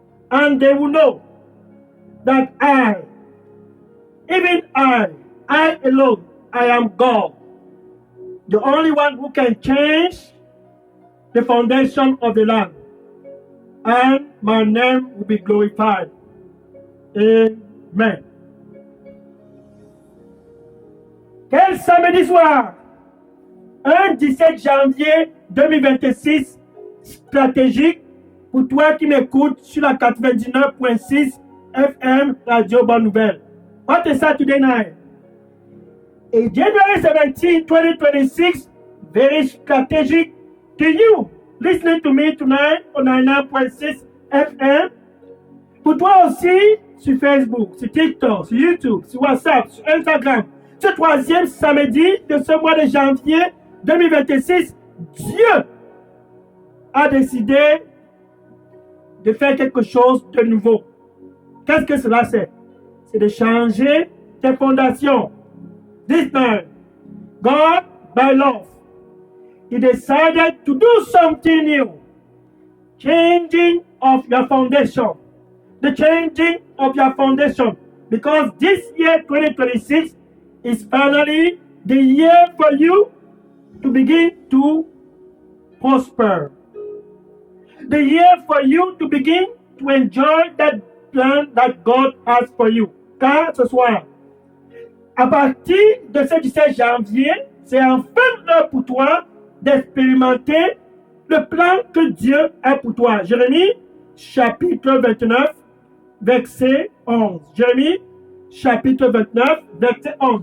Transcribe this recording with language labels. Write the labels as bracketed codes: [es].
[en] And they will know that I, even I alone, I am God. The only one who can change the foundation of the land. And my name will be glorified. Amen. [fr] Quel samedi soir, un 17 janvier 2026, stratégique pour toi qui m'écoutes sur la 99.6 FM Radio Bonne Nouvelle. [en] What is Saturday night? A January 17, 2026, very strategic to you. Listening to me tonight on 99.6 FM. [fr] Pour toi aussi, sur Facebook, sur TikTok, sur YouTube, sur WhatsApp, sur Instagram. Ce troisième samedi de ce mois de janvier 2026, Dieu a décidé de faire quelque chose de nouveau. Qu'est-ce que cela c'est? C'est de changer tes fondations. [en] This time, God, by love, He decided to do something new. Changing of your foundation. The changing of your foundation. Because this year, 2026, is finally the year for you to begin to prosper. The year for you to begin to enjoy that plan that God has for you. [fr] Car ce soir, à partir de ce 17 janvier, c'est enfin l'heure pour toi d'expérimenter le plan que Dieu a pour toi. Jérémie, chapitre 29, verset 11. Jérémie, chapitre 29, verset 11.